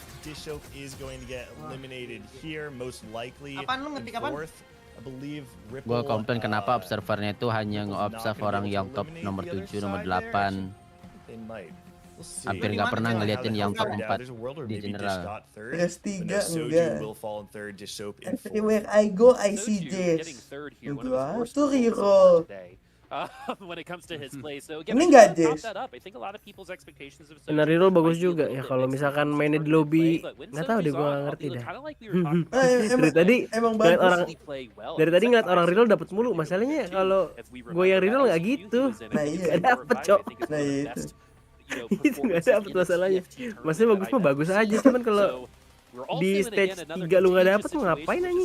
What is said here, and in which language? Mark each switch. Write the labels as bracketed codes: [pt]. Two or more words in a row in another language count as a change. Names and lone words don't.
[id] Apaan lu ngetik apaan? Gue komplain kenapa observernya itu hanya nge-observe orang yang top nomor 7, nomor 8. Hampir nggak pernah ngeliatin yang top 4 di general. PS3 enggak. [en] Everywhere I go I see Jess. [id] Gua tuh reroll. [en] When it comes to his play. So again, [id] ini nggak Jess. [en] I think a lot of people's expectations of [id] Benar reroll bagus juga ya kalau misalkan mainnya di lobby. Nggak tahu deh, gua ngerti dah. Dari tadi emang ngeliat orang, dari tadi ngeliat orang reroll dapat mulu. Masalahnya kalau gue yang reroll nggak gitu. Nah iya, dapet, Cok. Nah itu. Itu nggak dapet masalahnya. Maksudnya bagus mah bagus aja, cuman kalau di stage 3 lu nggak dapet mau ngapain anjing?